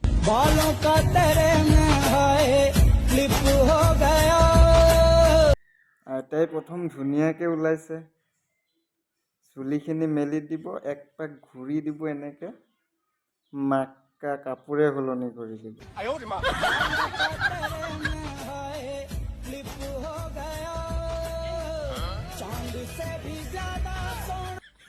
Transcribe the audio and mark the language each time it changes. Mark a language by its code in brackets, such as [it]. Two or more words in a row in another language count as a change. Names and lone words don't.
[hi] बालों का तेरे में है क्लिप हो गया। [as] তাই প্ৰথম ধুনীয়াকৈ ওলাইছে চুলিখিনি মেলি দিব এক পাক ঘূৰি দিব এনেকৈ মাক্কা কাপোৰে সলনি কৰি দিব [hi] क्लिप हो गया चांद से भी ज्यादा सोना।